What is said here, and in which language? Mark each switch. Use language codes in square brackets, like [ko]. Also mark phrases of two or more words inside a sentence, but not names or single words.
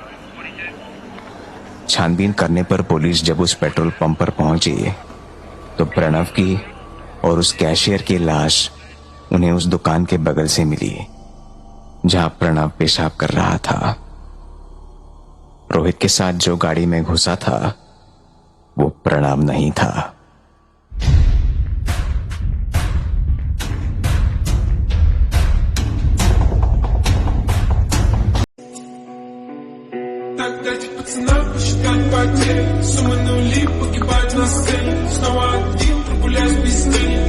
[hi] छानबीन करने पर पुलिस जब उस पेट्रोल पंप पर पहुंची तो प्रणव की और उस कैशियर की लाश उन्हें उस दुकान के बगल से मिली जहां प्रणव पेशाब कर रहा था। रोहित के साथ जो गाड़ी में घुसा था वो प्रणव नहीं था। [ru] Так дайте пацанам посчитать потери. Суммы нули, погибать на сцене. Снова один, прогуляюсь без тени.